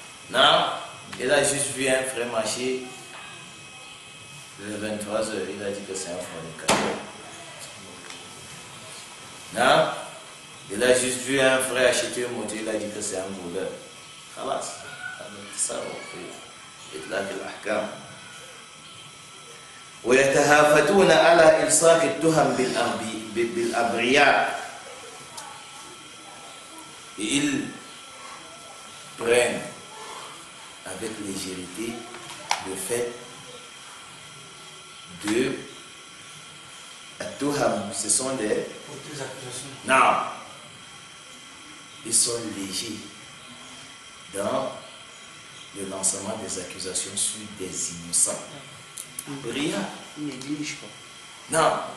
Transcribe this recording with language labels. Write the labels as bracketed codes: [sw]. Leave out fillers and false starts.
[fr] Non, il a juste vu un frère marcher le 23h, il a dit que c'est un fornicateur. Non, il a juste vu un frère acheter une moto, il a dit que c'est un voleur. Khalas, ça on fait [ar] إطلاق الأحكام. ويتهافتون على إلصاق التهم بالأبرياء. [fr] Ils prennent avec légèreté le fait de At-Tuham, ce sont des accusations. Non, ils sont légers dans le lancement des accusations sur des innocents. Rien. Ils négligent pas. Non.